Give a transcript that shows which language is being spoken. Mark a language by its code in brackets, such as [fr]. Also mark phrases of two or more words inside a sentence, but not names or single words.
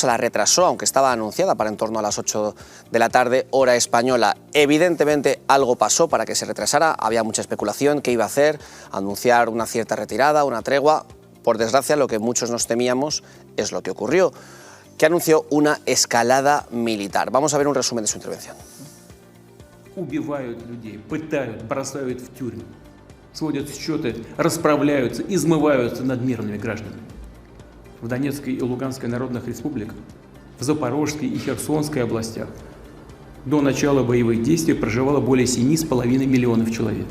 [es] La retrasó, aunque estaba anunciada para en torno a las 8 de la tarde, hora española. Evidentemente algo pasó para que se retrasara. Había mucha especulación. ¿Qué iba a hacer? Anunciar una cierta retirada, una tregua. Por desgracia, lo que muchos nos temíamos es lo que ocurrió, que anunció una escalada militar. Vamos a ver un resumen de su intervención. [ru] Убивают людей, пытают, бросают в тюрьмы, сводят счеты, расправляются, измываются над мирными гражданами. В Донецкой и Луганской народных республиках, в Запорожской и Херсонской областях до начала боевых действий проживало более 7,5 миллионов человек.